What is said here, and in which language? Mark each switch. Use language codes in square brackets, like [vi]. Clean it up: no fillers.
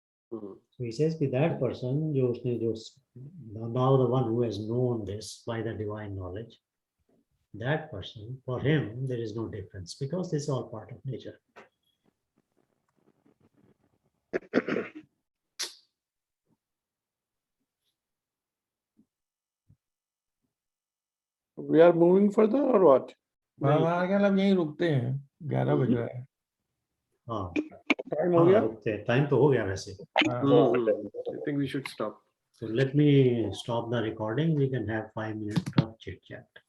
[en] So he says कि that person [hi] जो उसने जो [en] now the one who has known this by the divine knowledge, that person, for him there is no difference because this is all part of nature. We are moving further or what? [hi] हमारा ख्याल अब यहीं रुकते हैं, 11 बज रहा है। हाँ, टाइम हो गया। रुकते हैं, टाइम तो हो गया वैसे। [en] I think we should stop. So let me stop the recording. We can have 5 minutes of chit chat.